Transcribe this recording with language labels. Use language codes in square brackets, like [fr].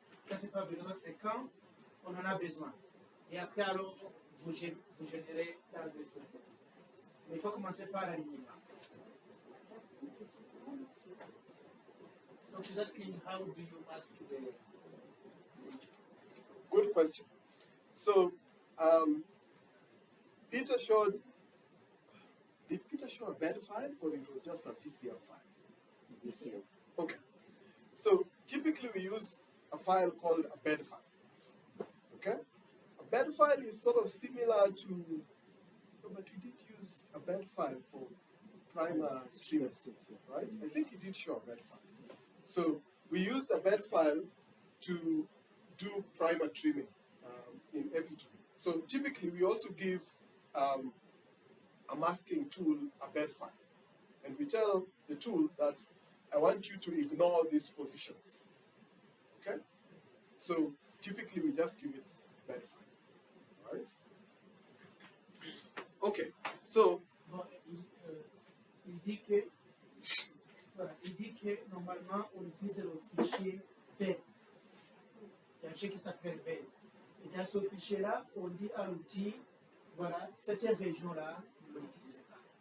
[fr] Ça, c'est pas besoin, c'est quand on en a besoin. Et après, alors, vous générez dans le phylogenètique. Mais il faut commencer par l'alignement. [en] Donc, she's asking, how do you mask the region? Good question. So, Peter showed, did Peter show a bed file or it was just a VCF file? VCF. Okay. So, typically we use a file called a bed file. Okay? A bed file is sort of similar to, no, but we did use a bed file for primer trimming, right? I think he did show a bed file. So, we used a bed file to do primer trimming in epitope. So typically we also give a masking tool a bed file. And we tell the tool that I want you to ignore these positions. Okay? So typically we just give it bed file. Right? Okay, so [fr] Bon, il dit que, voilà, il dit que normalement on utilise le fichier BED. Il y a un fichier qui s'appelle BED. Et dans ce fichier-là, on dit à l'outil, voilà, cette région-là, ne l'utilisez pas.